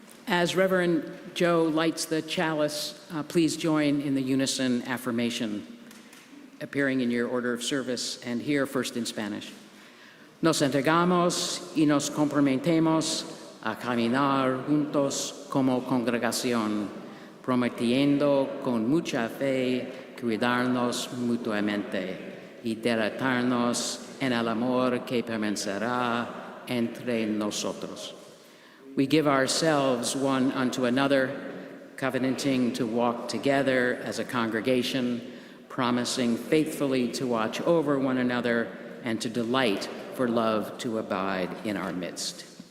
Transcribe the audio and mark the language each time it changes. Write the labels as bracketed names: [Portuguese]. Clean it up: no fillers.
[English] As Reverend Joe lights the chalice, please join in the unison affirmation appearing in your order of service, and here first in Spanish. [Spanish] Nos entregamos y nos comprometemos a caminar juntos como congregación, prometiendo con mucha fe cuidarnos mutuamente y deleitarnos en el amor que permanecerá entre nosotros. [English] We give ourselves one unto another, covenanting to walk together as a congregation, promising faithfully to watch over one another and to delight for love to abide in our midst.